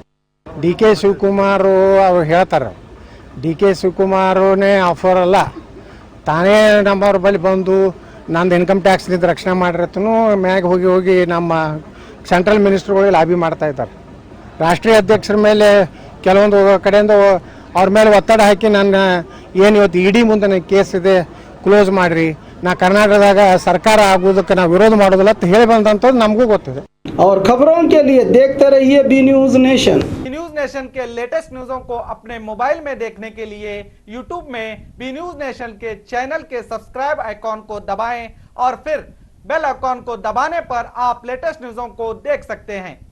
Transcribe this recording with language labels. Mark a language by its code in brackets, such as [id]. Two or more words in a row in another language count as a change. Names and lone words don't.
[kn] ಡಿಕೆ ಶಿವಕುಮಾರ್ ಅವ್ರು ಹೇಳ್ತಾರೆ, ಡಿಕೆ ಶಿವಕುಮಾರನೇ ಆಫರ್ ಅಲ್ಲ, ತಾನೇ ನಮ್ಮವ್ರ ಬಳಿ ಬಂದು ನಂದು [en] income tax [kn] ನಿಂದ ರಕ್ಷಣೆ ಮಾಡಿರತ್ತನು ಮ್ಯಾಗ ಹೋಗಿ ಹೋಗಿ ನಮ್ಮ [en] central ministerಗಳು [kn] ಲಾಬಿ ಮಾಡ್ತಾ ಇದ್ದಾರೆ. ರಾಷ್ಟ್ರೀಯ ಅಧ್ಯಕ್ಷರ ಮೇಲೆ ಕೆಲವೊಂದು ಕಡೆಯಿಂದ ಅವ್ರ ಮೇಲೆ ಒತ್ತಡ ಹಾಕಿ ನನ್ನ ಏನು ಇವತ್ತು ಇಡಿ ಮುಂದೆ ಕೇಸ್ ಇದೆ ಕ್ಲೋಸ್ ಮಾಡಿರಿ, ನಾ ಕರ್ನಾಟಕದಾಗ ಸರ್ಕಾರ ಆಗೋದಕ್ಕೆ ನಾವು ವಿರೋಧ ಮಾಡೋದಿಲ್ಲ ಅಂತ ಹೇಳಿ ಬಂದಂಥದ್ದು ನಮಗೂ ಗೊತ್ತಿದೆ. [hi] और खबरों के लिए देखते रहिए बी न्यूज नेशन। बी न्यूज नेशन के [en] latest newsों [hi] को अपने मोबाइल में देखने के लिए यूट्यूब में बी न्यूज नेशन के चैनल के [en] subscribe icon [hi] को दबाएं और फिर [en] bell icon [hi] को दबाने पर आप [en] latest newsों [hi] को देख सकते हैं।